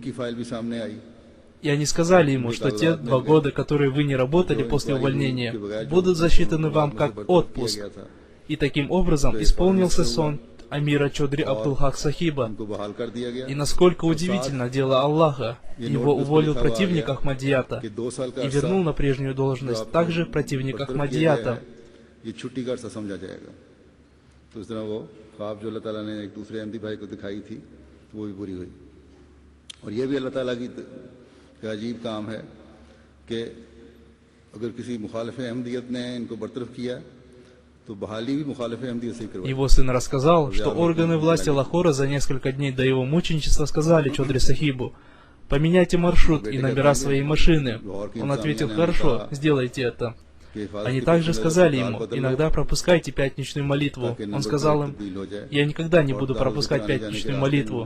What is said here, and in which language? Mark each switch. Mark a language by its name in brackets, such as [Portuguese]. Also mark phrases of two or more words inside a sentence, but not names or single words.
[Russian] И они сказали ему, что те 2 года, которые вы не работали после увольнения, будут засчитаны вам как отпуск. И таким образом исполнился сон амира Чодри Абдул-Хак Сахиба. И насколько удивительно дело Аллаха, его уволил противник Ахмадията и вернул на прежнюю должность также противник Ахмадията. [Urdu] عجیب کام ہے کہ اگر کسی مخالف احمدیت نے ان کو برطرف کیا تو بحالی بھی مخالف احمدیت سے کروائی. [Russian] Его сын рассказал, что органы власти Лахора за несколько дней до его мученичества сказали Чодри Сахибу: «Поменяйте маршрут и номера своей машины». Он ответил: «Хорошо, сделайте это». Они также сказали ему: «Иногда пропускайте пятничную молитву». Он сказал им: «Я никогда не буду пропускать пятничную молитву.